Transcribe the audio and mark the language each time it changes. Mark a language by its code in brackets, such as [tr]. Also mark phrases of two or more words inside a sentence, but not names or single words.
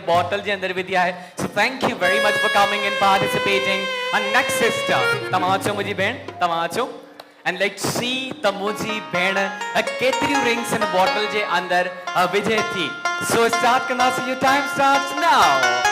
[sd] बॉटल जे अंदर विधी आहे सो [en] thank you very much for coming and participating and next sister [sd] तव्हां अचो मुंहिंजी भेण तव्हां अचो [en] and let's see [sd] त मुंहिंजी भेण केतिरियूं रिंग्स हिन बॉटल जे अंदर विझे थी सो स्टार्ट कंदासीं [en] your time starts now